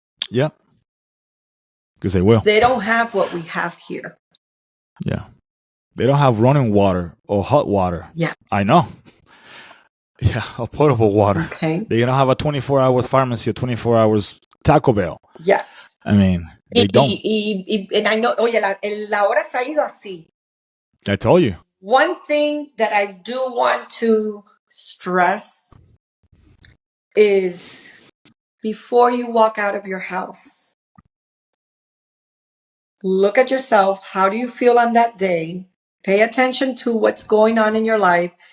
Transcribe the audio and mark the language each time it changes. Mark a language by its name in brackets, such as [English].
[English] Yeah. Because they will. They don't have what we have here. Yeah. They don't have running water or hot water. Yeah. I know. Yeah, or potable water. Okay. They don't have a 24 hours pharmacy or 24 hours Taco Bell. Yes. I mean, they don't. And I know, [Spanish] oye, la hora se ha ido así. [English] I told you. One thing that I do want to stress is before you walk out of your house, look at yourself. How do you feel on that day? Pay attention to what's going on in your life.